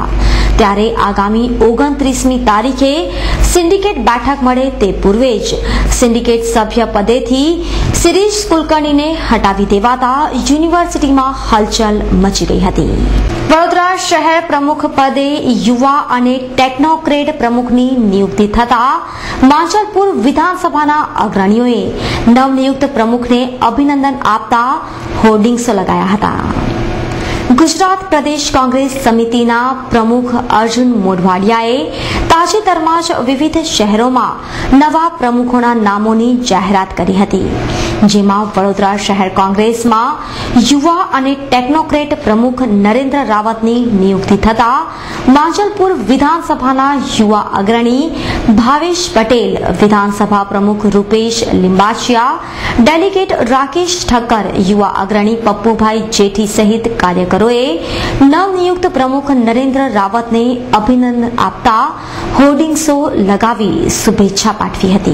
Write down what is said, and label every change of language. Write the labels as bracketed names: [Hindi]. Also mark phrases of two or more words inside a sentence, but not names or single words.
[Gujarati] ત્યારે આગામી 29મી તારીખે સિન્ડિકેટ બેઠક મળે તે પૂર્વે જ સિન્ડિકેટ સભ્ય પદેથી શિરીષ કુલકર્ણીને હટાવી દેવાતા યુનિવર્સિટીમાં હલચલ મચી ગઈ હતી। વડોદરા શહેર પ્રમુખ પદે યુવા અને ટેકનોક્રેટ પ્રમુખની નિયુક્તિ થતા માંજલપુર વિધાનસભાના અગ્રણીઓએ નવનિયુક્ત પ્રમુખને અભિનંદન આપતા હોર્ડિંગ્સ લગાયા હતા। ગુજરાત પ્રદેશ કોંગ્રેસ સમિતિના પ્રમુખ અર્જુન મોઢવાડિયાએ તાજેતરમા જ વિવિધ શહેરો નવા પ્રમુખોના નામોની જાહેરાત કરી હતી, જેમાં વડોદરા શહેર કોંગ્રેસ में યુવા અને ટેક્નોક્રેટ પ્રમુખ નરેન્દ્ર રાવતની નિયુક્તિ થતા માંજલપુર વિધાનસભાના યુવા અગ્રણી ભાવેશ પટેલ, વિધાનસભા પ્રમુખ રૂપેશ લિંબાચિયા, ડેલીગેટ રાકેશ ઠક્કર, યુવા અગ્રણી પપ્પૂભાઈ જેઠી સહિત કાર્યકરોએ નવનિયુક્ત પ્રમુખ નરેન્દ્ર રાવતને અભિનંદન આપતા હોર્ડિંગ્સો લગાવી શુભેચ્છા પાઠવી હતી।